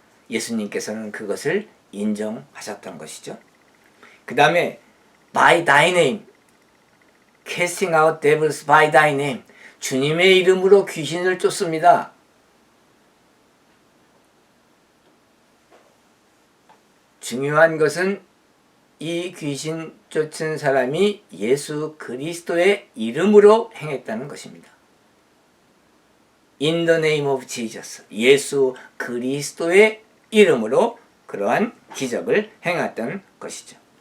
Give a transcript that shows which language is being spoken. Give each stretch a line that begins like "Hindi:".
Korean: 예수님께서는 그것을 인정하셨던 것이죠.
English: 그 다음에 by thy name, casting out devils by thy name,
Korean: 주님의 이름으로 귀신을 쫓습니다. 중요한 것은 이 귀신 쫓은 사람이 예수 그리스도의 이름으로 행했다는 것입니다.
English: In the name of Jesus,
Korean: 예수 그리스도의 이름으로 그러한 기적을 행했던 것이죠.